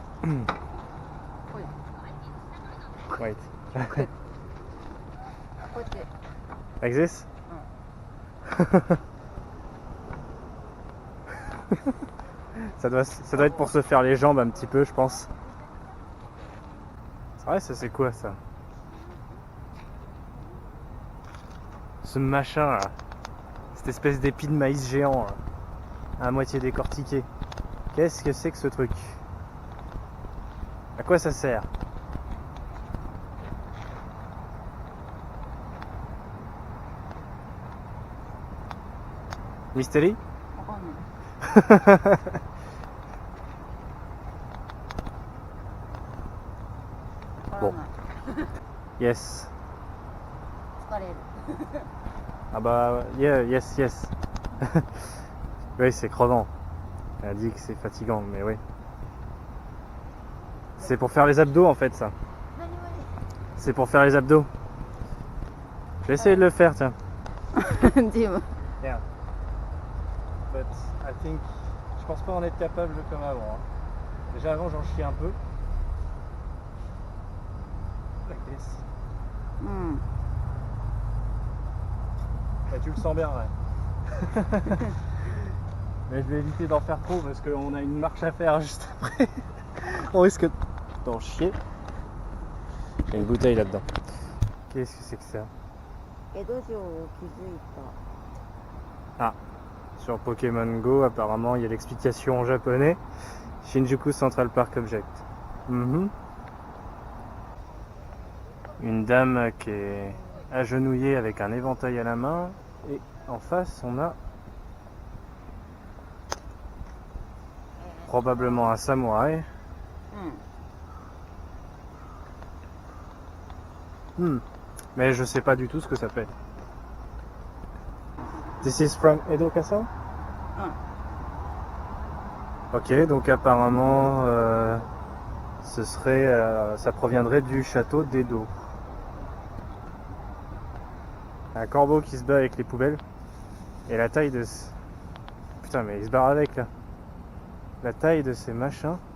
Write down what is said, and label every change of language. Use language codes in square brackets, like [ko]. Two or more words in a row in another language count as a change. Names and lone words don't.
[en] Wait. [ja] こうやって [en] Like this? [fr] Ça doit être pour se faire les jambes un petit peu, je pense. C'est vrai, ça c'est quoi ça? Ce machin là. Cette espèce d'épi de maïs géant là, à moitié décortiqué. Qu'est-ce que c'est que ce truc? À quoi ça sert? Mystery? [ja] わかんない。わからない。 [en] Yes. [ja] 疲れる。 [en] Ah bah, yeah, yes, yes. [fr] Oui, c'est crevant. Elle a dit que c'est fatigant, mais oui. C'est pour faire les abdos en fait, ça. [ja] 何々 [fr] C'est pour faire les abdos. Je vais essayer de le faire, tiens. [ja] ジム。 [en] Yeah. But I think... [fr] Je pense pas en être capable comme avant. Hein. Déjà avant, j'en chie un peu. [en] Like this. [ja] うん。 [fr] Bah, tu le sens bien, ouais. Mais je vais éviter d'en faire trop parce qu'on a une marche à faire juste après. On risque d'en chier. Il y a une bouteille là-dedans. Qu'est-ce que c'est que ça? [ja] 江戸城を築いた。 [fr] Ah, sur Pokémon Go, apparemment, il y a l'explication en japonais. [en] Shinjuku Central Park Object. Mhm. [fr] Une dame qui est agenouillée avec un éventail à la main. Et en face, on a probablement un samouraï. [ja] うん。 [fr] Mais je sais pas du tout ce que ça fait. [en] This is from Edo Castle? [ja] うん。 [fr] Ok, donc apparemment, ça proviendrait du château d'Edo. Un corbeau qui se bat avec les poubelles. Et la taille de... Putain, mais il se barre avec, là. La taille de ces machins.